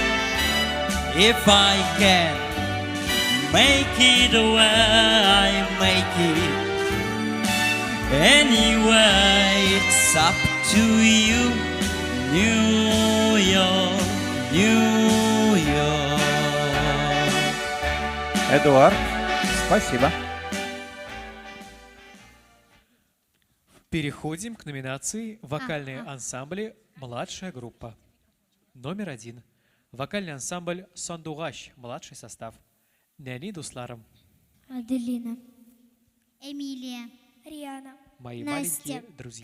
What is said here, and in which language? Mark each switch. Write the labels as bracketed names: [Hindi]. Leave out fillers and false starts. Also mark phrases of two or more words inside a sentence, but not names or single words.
[English] If I can make it where I make it, anyway, it's up to you. New York, New York. [Russian] Эдуард, спасибо. Переходим к номинации «Вокальные ансамбли. Младшая группа». Номер 1. Вокальный ансамбль «Сандуғаш», младший состав. [Tatar] Нәни дусларым. Аделина. Эмилия. Риана. [Russian] Мои Настя. маленькие друзья.